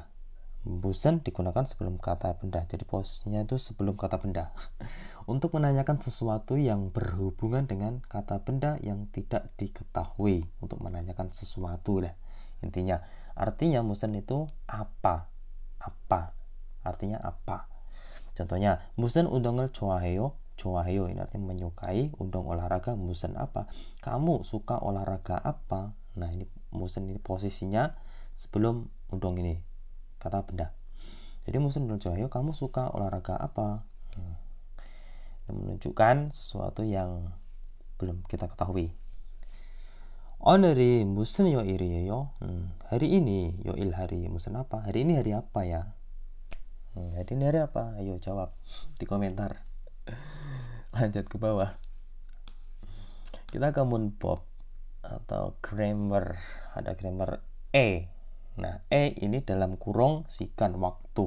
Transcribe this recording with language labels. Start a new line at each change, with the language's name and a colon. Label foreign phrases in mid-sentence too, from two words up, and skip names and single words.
Indonesian: Busen digunakan sebelum kata benda. Jadi posisinya itu sebelum kata benda. Untuk menanyakan sesuatu yang berhubungan dengan kata benda yang tidak diketahui. Untuk menanyakan sesuatu lah. Intinya, artinya busen itu apa? Apa? Artinya apa? Contohnya,
Korean: 무슨 운동을 좋아해요?
Indonesian: 좋아해요 ini artinya menyukai. Undang olahraga, musen apa? Kamu suka olahraga apa? Nah, ini musen ini posisinya sebelum undang ini, kata benda.
Korean: Jadi 무슨 운동 좋아해요?
Indonesian: Kamu suka olahraga apa? Ini menunjukkan sesuatu yang belum kita ketahui.
Korean: 오늘이 무슨 요일이에요?
Indonesian: hari ini, 요일 hari, musen apa? Hari ini hari apa ya? Hari ini hari apa? Ayo jawab di komentar. Lanjut ke bawah. Kita ke munbab atau grammar. Ada grammar Nah, ini dalam kurung sikan waktu.